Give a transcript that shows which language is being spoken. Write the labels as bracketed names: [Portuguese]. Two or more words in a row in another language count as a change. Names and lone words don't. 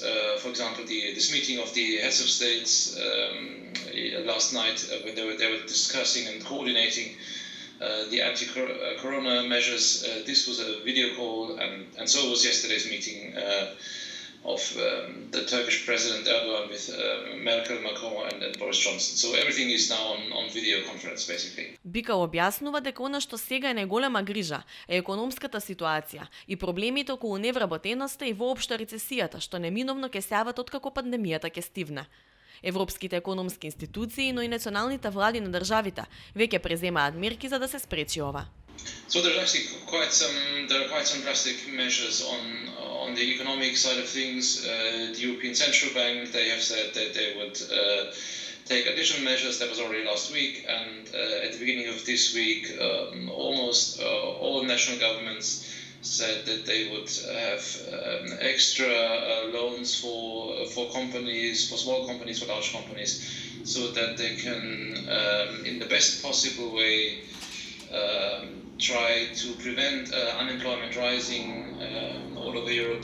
[English] For example, this meeting of the heads of states last night, when they were discussing and coordinating the anti-corona measures. This was a video call, and so was yesterday's meeting of the Turkish President Erdogan with Merkel, Macron and Boris Johnson. So everything is now on video conference, basically. [Macedonian] Бикал објаснува дека она што сега е најголема грижа е економската ситуација и проблемите околу невработеноста и воопшто рецесијата, што неминовно ќе се јават откако пандемијата ќе стивне. Европските економски институции, но и националните влади на државите веќе преземаат мерки за да се спречи ова. [English] So there are quite some drastic measures on the economic side of things. The European Central Bank, they have said that they would take additional measures. That was already last week, and at the beginning of this week, almost all national governments said that they would have extra loans for companies, for small companies, for large companies, so that they can, in the best possible way, try to prevent unemployment rising all over Europe.